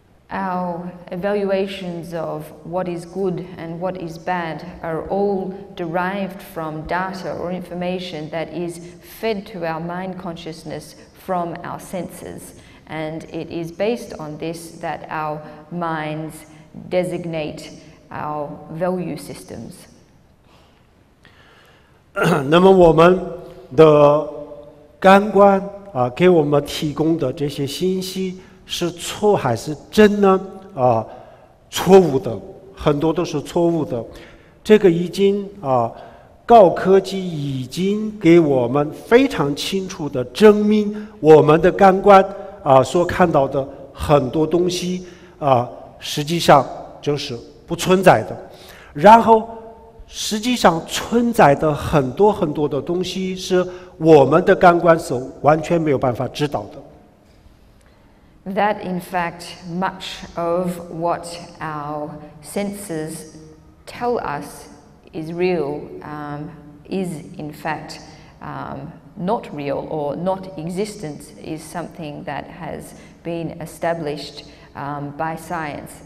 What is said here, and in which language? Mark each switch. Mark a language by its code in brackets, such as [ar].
[en] Our evaluations of what is good and what is bad are all derived from data or information that is fed to our mind consciousness from our senses. And it is based on this that our minds designate our value systems. [zh] 那么我们的感官给我们提供的这些信息是错还是真呢？错误的，很多都是错误的。这个已经高科技已经给我们非常清楚的证明，我们的感官所看到的很多东西实际上就是不存在的。然后实际上存在的很多很多的东西是我们的感官是完全没有办法知道的。 [en] That in fact, much of what our senses tell us is real is in fact not real or not existent is something that has been established by science.